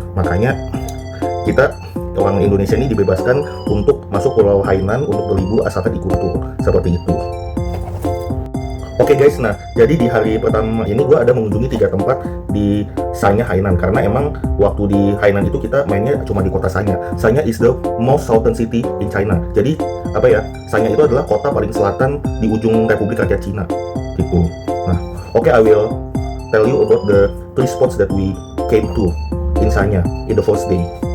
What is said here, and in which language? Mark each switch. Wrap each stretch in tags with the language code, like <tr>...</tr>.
<id>Makanya kita orang Indonesia ini dibebaskan untuk masuk Pulau Hainan untuk berlibur asalkan ikut tur seperti itu. Oke guys, nah jadi di hari pertama ini gue ada mengunjungi 3 tempat di Sanya Hainan, karena emang waktu di Hainan itu kita mainnya cuma di kota Sanya.</id> <en>Sanya is the most southern city in China.</en> <id>Jadi Sanya itu adalah kota paling selatan di ujung Republik Rakyat Cina gitu.</id> <en>Nah, oke, I will tell you about the 3 spots that we came to in Sanya in the first day.</en>